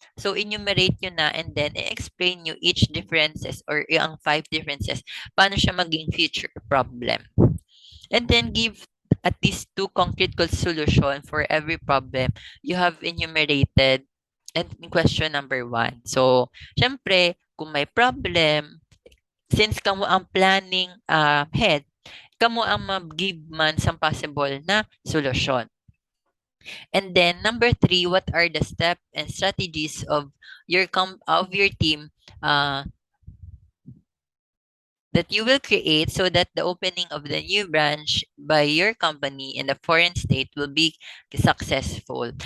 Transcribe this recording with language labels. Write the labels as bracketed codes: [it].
[en] So, enumerate [tl] nyo na [en] and then [tl] i-explain nyo [en] each differences or [tl] ang [en] five differences. [tl] Paano siya maging [en] future problem. And then give at least two concrete solution for every problem you have enumerated and in question number 1. [tl] So, syempre, kung may problem, since kamo ang [en] planning head, [tl] kamo ang mag-give man sa [en] possible [tl] na solusyon. [en] And then number 3, what are the steps and strategies of your team that you will create so that the opening of the new branch by your company in the foreign state will be successful.